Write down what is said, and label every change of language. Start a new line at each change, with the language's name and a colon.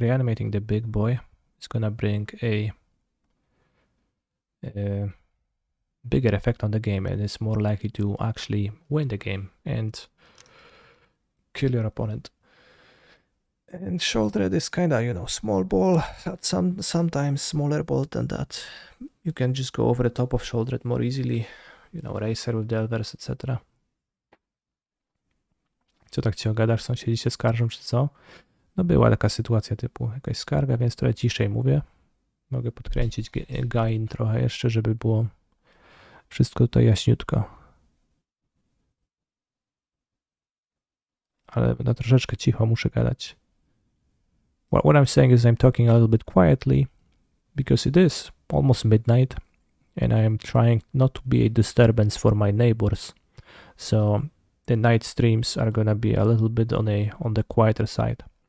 English: Reanimating the big boy is gonna bring a bigger effect on the game and it's more likely to actually win the game and kill your opponent. And Shouldered is kinda, you know, small ball, sometimes smaller ball than that. You can just go over the top of Shouldered more easily, you know, Racer with Delvers, etc.
Polish: Co tak cię gadasz, sąsiedzi się skarżą, czy co? No była taka sytuacja typu jakaś skarga, więc trochę ciszej mówię. Mogę podkręcić gain trochę jeszcze, żeby było wszystko tutaj jaśniutko. Ale na troszeczkę cicho muszę gadać.
English: What I'm saying is I'm talking a little bit quietly because it is almost midnight and I am trying not to be a disturbance for my neighbors. So the night streams are gonna be a little bit on the quieter side.